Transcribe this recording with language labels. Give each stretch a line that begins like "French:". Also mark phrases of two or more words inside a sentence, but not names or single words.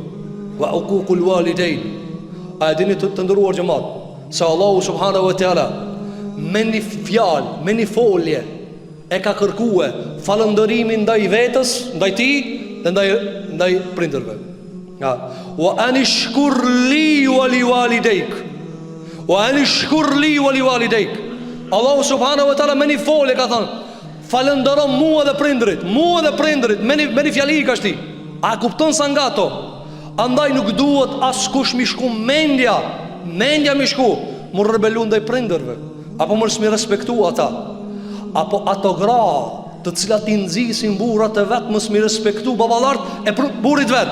Arabic: وعقوق الوالدين.
Albanian: A e dini të ndëruar xhamat, se
Arabic: الله سبحانه وتعالى
Albanian: me një fjalë, me një folje e ka kërkue falëndërimin ndaj vetës, ndaj ti dhe ndaj prindërve. Ja.
Arabic: وأن اشكر لي ولوالديك. وأن اشكر لي ولوالديك. الله سبحانه وتعالى
Albanian: me një folje ka thënë, falëndëro mua dhe prindrit, me një fjali ka shti. A kupton sa nga to? Andaj nuk duhet askush mi shku mendja mi shku mu rebelu ndaj prindërve, apo mos mi respektu ata, apo ato gra të cilat i nxisin burrat e vet mos mi respektu baballart e burrit vet.